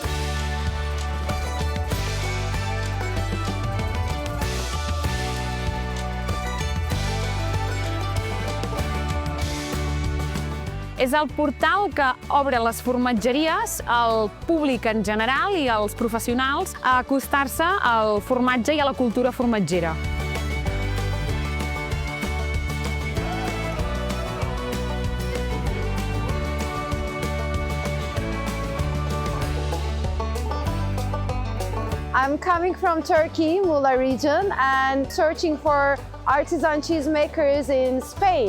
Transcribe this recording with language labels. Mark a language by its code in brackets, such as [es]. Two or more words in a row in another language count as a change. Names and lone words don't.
[ca] És el portal que obre les formatgeries al públic en general i als professionals a acostar-se al formatge i a la cultura formatgera. [en] I'm coming from Turkey, Muğla region, and searching for artisan cheesemakers in Spain.